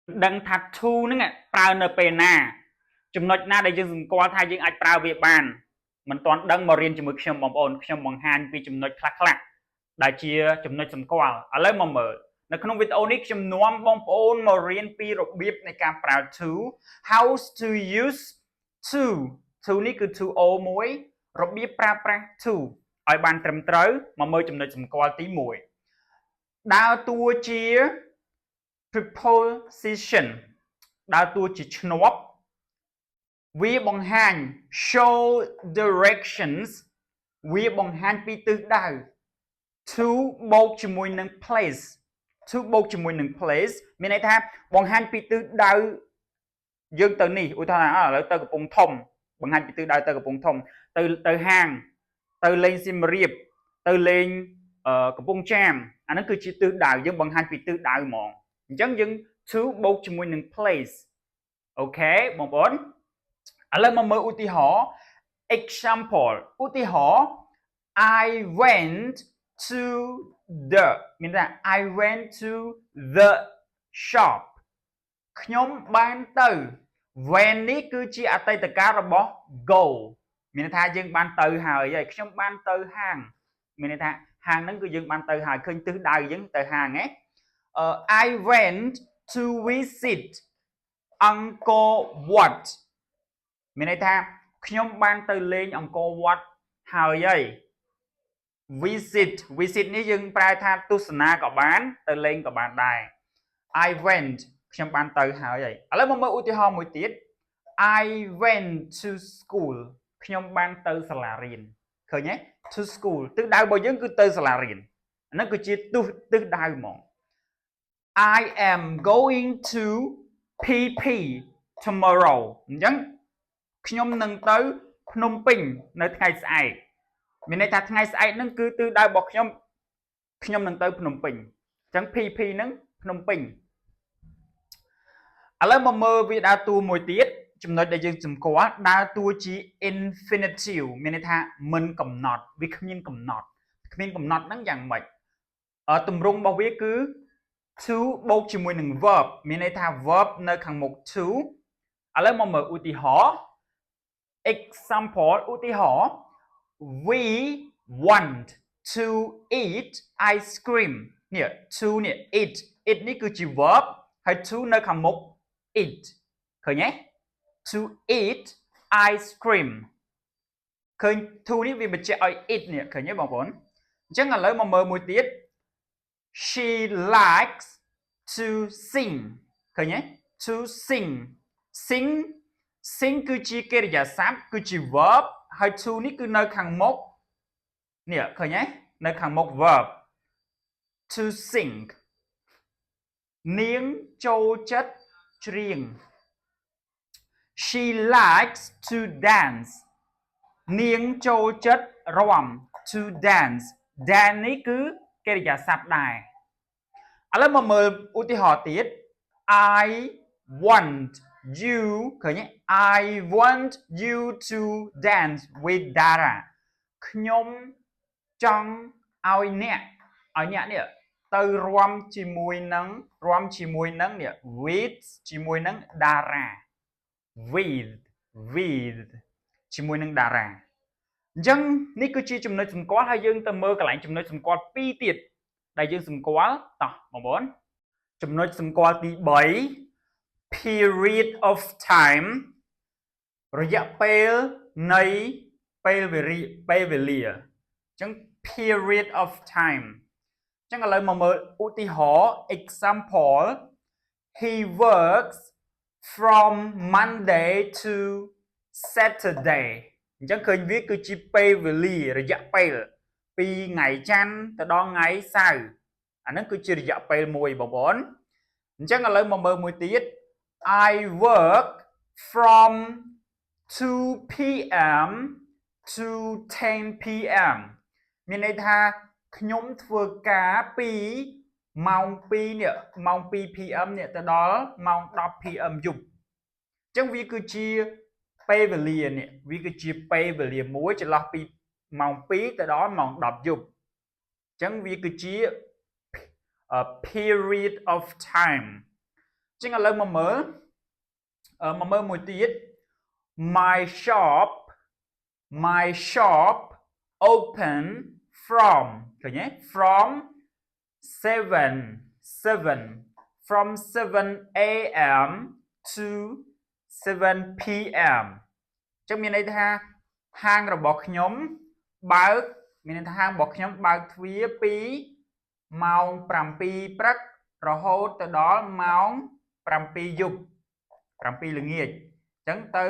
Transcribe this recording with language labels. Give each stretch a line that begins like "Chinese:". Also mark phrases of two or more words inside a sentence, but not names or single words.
Khmer: ដឹងថា to ហ្នឹងប្រើនៅពេលណាចំណុចណាដែលយើងសម្គាល់ថាយើងអាចប្រើវាបានមិនទាន់ដឹងមករៀនជាមួយខ្ញុំបងប្អូនខ្ញុំបង្ហាញពីចំណុចខ្លះៗដែលជាចំណុចសម្គាល់ឥឡូវមកមើលនៅក្នុងវីដេអូនេះខ្ញុំនាំបងប្អូនមករៀនពីរបៀបនៃការប្រើ to
English: how to use to
Khmer: នេះគឺ to o មួយរបៀបប្រើប្រាស់ to ឲ្យបានត្រឹមត្រូវមកមើលចំណុចសម្គាល់ទី1ដើរតួជា preposition ដើរតួជាឈ្នាប់វាបង្ហាញ
English: show directions
Khmer: វាបង្ហាញពីទិសដៅ to បូកជាមួយនឹង place to បូកជាមួយនឹង place មានន័យថាបង្ហាញពីទិសដៅយើងទៅនេះឧទាហរណ៍ឥឡូវទៅកំពង់ ធំបង្ហាញពីទិសដៅទៅកំពង់ធំទៅហាងទៅលេងសៀមរាបទៅលេងកំពង់ចាមអាហ្នឹងគឺជាទិសដៅយើងបង្ហាញពីទិសដៅ ហ្មងអញ្ចឹងយើង to បូកជាមួយនឹង place អូខេបងប្អូនឥឡូវមកមើលឧទាហរណ៍ example
English: ឧទាហរណ៍ I went to the
Khmer: មានន័យថា
English: I went to the shop
Khmer: ខ្ញុំបាន ទៅ when នេះគឺជាអតីតកាលរបស់ go មានន័យថាយើងបានទៅហើយខ្ញុំបានទៅហាងមានន័យថាហាងហ្នឹងគឺយើងបានទៅហើយឃើញទិសដៅយើងទៅហាងហ៎
English: I went to visit Angkor Wat
Khmer: មានន័យថាខ្ញុំបានទៅលេងអង្គរវត្តហើយ visit នេះយើងប្រែថាទស្សនាក៏បានទៅលេងក៏បានដែរ
English: I went
Khmer: ខ្ញុំបានទៅហើយឥ ឡូវមកមើលឧទាហរណ៍មួយទៀត
English: I went to school
Khmer: ខ្ញុំបានទៅសាលារៀនឃើញទេ
English: to school
Khmer: ទិសដៅរបស់យើងគឺទៅសាលារៀនអាហ្នឹងគឺជាទិសដៅហ្មង
English: I am going to PP tomorrow
Khmer: អញ្ចឹងខ្ញុំនឹងទៅភ្នំពេញនៅថ្ងៃស្អែកមានន័យថាថ្ងៃស្អែកហ្នឹងគឺទិសដៅរបស់ខ្ញុំនឹងទៅភ្នំពេញអញ្ចឹង PP ហ្នឹងភ្នំពេញ ឥឡូវមកមើលវាដើរតួមួយទៀតចំណុចដែលយើងសម្គាល់ដើរតួជា infinitive មានន័យថាមិនកំណត់វាគ្មានកំណត់ ហ្នឹងយ៉ាងម៉េចទម្រង់របស់វាគឺ to បូកជាមួយនឹង verb មានន័យថា verb នៅខាងមុខ to ឥឡូវមកមើលឧទាហរណ៍ example ឧទាហរណ៍
English: we want to eat ice cream
Khmer: នេះ to នេះ eat នេះគឺជា verb ហើយ to នៅខាងមុខ eat ឃើញទេ
English: to eat ice cream
Khmer: ឃើញ to នេះវាបញ្ជាក់ឲ្យ eat នេះឃើញទេបងប្អូនអញ្ចឹងឥឡូវមកមើលមួយទៀត
English: she likes to sing
Khmer: ឃើញទេ to sing គឺជាកិរិយាសព្ទគឺជា verb ហើយ to នេះគឺនៅខាងមុខនេះឃើញទេនៅខាង
English: មុខ verb to sing
Khmer: នាងចូលចិត្តច្រៀង
English: she likes to dance នា
Khmer: ងចូលចិត្តរាំ
English: to dance
Khmer: នេះគឺកិរិយាសព្ទដែរឥឡូវមកមើលឧទាហរណ៍ទៀត
English: I want you
Khmer: ឃើញទេ
English: I want you to dance with Dara
Khmer: ខ្ញុំចង់ឲ្យអ្នកនេះទៅរាំជាមួយនឹងនេះ with ជាមួយនឹង Dara with ជាមួយនឹង Dara អញ្ចឹងនេះគឺជាចំណុចសម្គាល់ហើយយើងទៅមើលកន្លែងចំណុចសម្គាល់2ទៀតដែលយើងសម្គាល់តោះបងប្អូនចំណុចសម្គាល់ទី3
English: period of time
Khmer: រយៈពេលនៃពេលវេលាអ ញ្ចឹង
English: period of time
Khmer: អញ្ចឹងឥឡូវមកមើលឧទាហរណ៍ example
English: he works from Monday to Saturday
Khmer: អញ្ចឹងឃើញវាគឺជាពេលវេលារយៈពេលពី ថ្ងៃច័ន្ទទៅដល់ថ្ងៃសៅរ៍អាហ្នឹងគឺជារយៈពេលមួយបងប្អូនអញ្ចឹងឥឡូវមកមើលមួយទៀត I
English: work from 2 pm to 10 pm
Khmer: មានន័យថាខ្ញុំធ្វើការពីម៉ោង2នេះម៉ោង2 pm នេះទៅដល់ម៉ោង10 pm យប់អញ្ចឹងវាគឺជាពេលវេលានេះវាគឺជាពេលវេលាមួយចន្លោះពីម៉ោង2ទៅដល់ម៉ោង10យប់ អញ្ចឹងវាគឺជា
English: period of time
Khmer: ចឹងឥឡូវមកមើលមួយទៀត
English: my shop open from
Khmer: ឃើញទេ
English: from 7 a.m. to 7 p.m.
Khmer: ចឹងមានន័យថាហាងរបស់ខ្ញុំបើកមានន័យថាហាងរបស់ខ្ញុំបើកទ្វារពីម៉ោង 7 ព្រឹករហូតទៅដល់ម៉ោង 7 យប់ 7 ល្ងាចអញ្ចឹងទៅ